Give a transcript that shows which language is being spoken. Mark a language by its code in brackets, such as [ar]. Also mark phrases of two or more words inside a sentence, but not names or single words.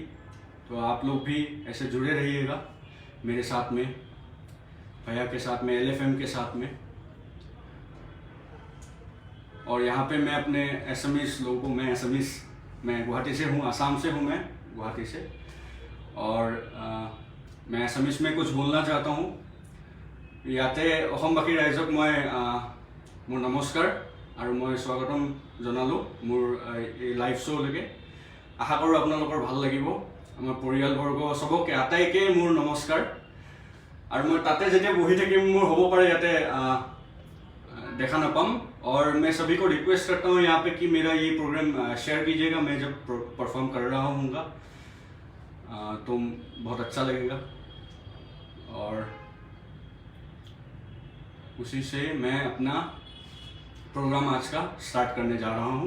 [hi] तो आप लोग भी ऐसे जुड़े रहिएगा मेरे साथ में, भैया के साथ में, LFM के साथ में। और यहाँ पे मैं अपने एसएमएस लोगों को, मैं गुवाहाटी से हूँ, आसाम से हूँ मैं, गुवाहाटी से। और मैं एसएमएस में कुछ बोलना चाहता हूँ। [as] ইয়াতে অসমবাসী ৰাইজক মই মোৰ নমস্কাৰ আৰু মই স্বাগতম জনালোঁ মোৰ এই লাইভ শ্ব'লৈকে। আশা কৰোঁ আপোনালোকৰ ভাল লাগিব আমাৰ পৰিয়ালবৰ্গ চবকে আটাইকে মোৰ নমস্কাৰ। আৰু মই তাতে যেতিয়া বহি থাকিম মোৰ হ'ব পাৰে ইয়াতে [hi] देखा ना पाऊँ। और मैं सभी को रिक्वेस्ट करता हूँ यहाँ पे कि मेरा ये प्रोग्राम शेयर कीजिएगा। मैं जब परफॉर्म कर रहा हूँगा तो बहुत अच्छा लगेगा। और उसी से मैं अपना प्रोग्राम आज का स्टार्ट करने जा रहा हूँ।